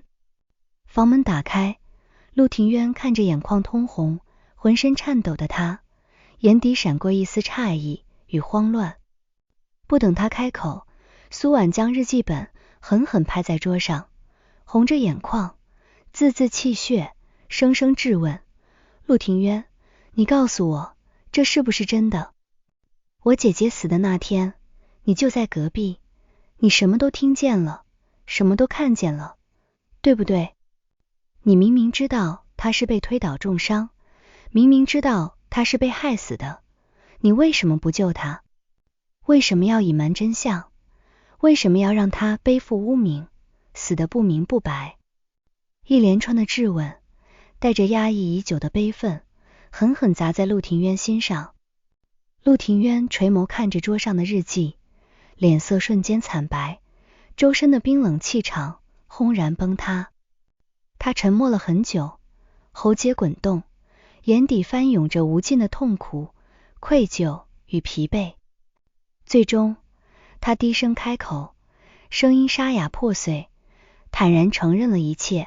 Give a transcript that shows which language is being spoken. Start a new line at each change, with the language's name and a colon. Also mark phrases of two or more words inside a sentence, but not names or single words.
Chinese: 房門打開，陸庭淵看着眼眶通紅，渾身顫抖的他，眼底閃過一絲詫異與慌亂。不等他開口，蘇婉將日記本狠狠拍在桌上，紅着眼眶，字字泣血，聲聲質問：陸庭淵，你告訴我，這是不是真的？我姐姐死的那天，你就在隔壁，你什麼都聽見了，什麼都看見了，對不對？你明明知道她是被推倒重傷，明明知道她是被害死的，你為什麼不救她？為什麼要隱瞞真相？為什麼要讓她背負污名，死得不明不白？一連串的質問，帶着壓抑已久的悲憤，狠狠砸在陸庭淵心上。陸庭淵垂眸看着桌上的日記，臉色瞬間慘白，周身的冰冷氣場轟然崩塌。他沉默了很久，喉結滾動，眼底翻湧着無盡的痛苦、愧疚與疲憊。最終，他低聲開口，聲音沙啞破碎，坦然承認了一切。